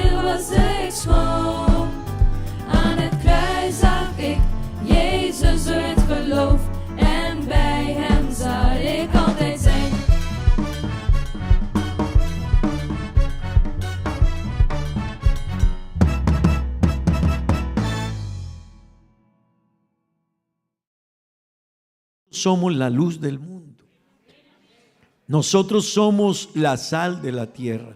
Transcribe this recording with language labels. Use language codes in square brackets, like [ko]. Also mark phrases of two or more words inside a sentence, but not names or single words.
[nl] was ik schoon. Aan het kruis zag ik Jezus door het geloof. En bij hem zal ik altijd zijn. [es] Somos la luz del mundo. Nosotros somos la sal de la tierra.